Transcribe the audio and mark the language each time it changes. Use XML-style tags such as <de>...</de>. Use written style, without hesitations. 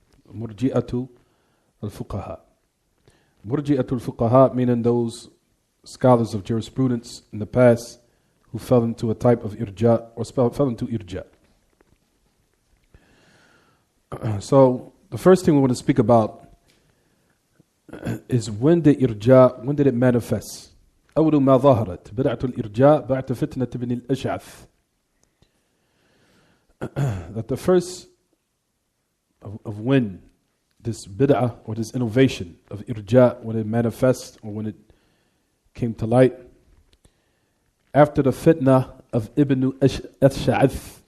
<en>Murji'at al-Fuqaha. Murji'at al-Fuqaha meaning those scholars of jurisprudence in the past who fell into a type of irja or fell into irja. So the first thing we want to speak about is when did it manifest?</en> <ar>أول ما ظهرت بدعة الإرجاء بعد فتنة ابن الأشعث.</ar> <en>That the first of when this bid'ah or this innovation of irja, when it manifests or when it came to light, after the fitna of Ibn Ash'ath.</en>